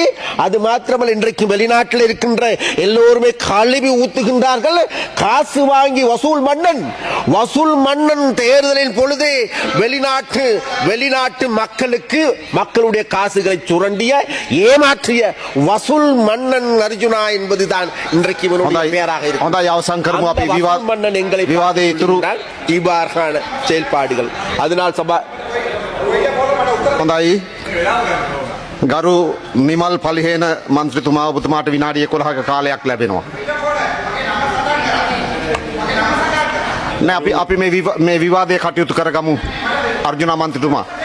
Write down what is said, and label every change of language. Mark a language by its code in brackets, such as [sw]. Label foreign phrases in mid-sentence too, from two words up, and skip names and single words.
[ta] அது மாத்திரமல்ல, இன்றைக்கு வெளிநாட்டில் இருக்கின்ற எல்லோருமே கழுவி ஊத்துகின்றார்கள். காசு வாங்கி வசூல் மன்னன் தேர்தலின் பொழுது வெளிநாட்டு மக்களுக்கு மக்களுடைய காசுகளை சுரண்டிய ஏமாற்றிய வசூல் மன்னன் அர்ஜுனா என்பதுதான் இன்றைக்கு இவனுடைய பெயராக இருக்கு. [si] හොඳයි අවසන් කරමු අපි [ta] மன்னன் எங்களை [si] විවාදයේ ඉතුරු [ta] இவ்வாறான செயல்பாடுகள். அதனால் [si] හොඳයි ගරු නිමල් පලිහේන මන්ත්‍රීතුමා ඔබතුමාට විනාඩි 11ක කාලයක් ලැබෙනවා. නෑ අපි මේ විවාදයේ කටයුතු කරගමු අර්ජුනා මන්ත්‍රීතුමා.